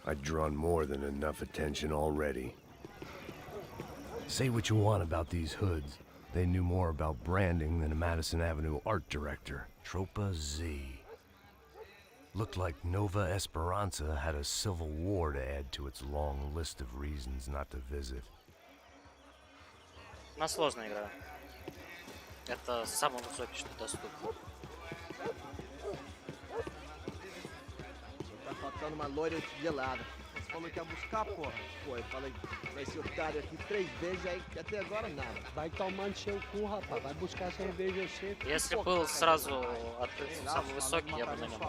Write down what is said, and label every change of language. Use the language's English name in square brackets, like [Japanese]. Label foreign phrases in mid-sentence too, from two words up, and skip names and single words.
[English] I'd drawn more than enough attention already. Say what you want about these hoods. They knew more about branding than a Madison Avenue art director. Tropa Z. Looked like Nova Esperanza had a civil war to add to its long list of reasons not to visit. [Russian] Она сложная игра. Это самый высокий, что доступно. [Portuguese] Tá faltando uma loira gelada. Você falou que ia buscar, porra? Pô, eu falei, vai ser otário aqui 3 vezes, aí até agora nada. Vai tomando seu cu, rapaz. Vai buscar cerveja você. [Russian] Если был сразу открыт самый высокий, я бы на нем.